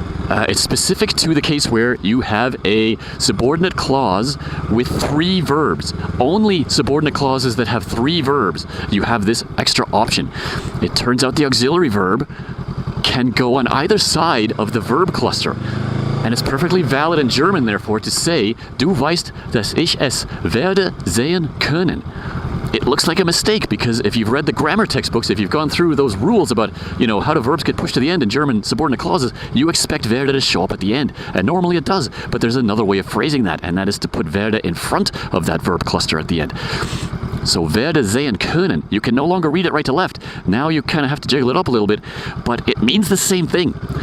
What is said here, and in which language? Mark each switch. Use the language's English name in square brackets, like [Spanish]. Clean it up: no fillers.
[English] It's specific to the case where you have a subordinate clause with 3 verbs. Only subordinate clauses that have 3 verbs, you have this extra option. It turns out the auxiliary verb can go on either side of the verb cluster. And it's perfectly valid in German, therefore, to say, [German] du weißt, dass ich es werde sehen können. [English] It looks like a mistake because if you've read the grammar textbooks, if you've gone through those rules about, how do verbs get pushed to the end in German subordinate clauses, you expect werde to show up at the end. And normally it does, but there's another way of phrasing that, and that is to put werde in front of that verb cluster at the end. So [German] werde sehen können, [English] you can no longer read it right to left. Now you kind of have to jiggle it up a little bit, but it means the same thing.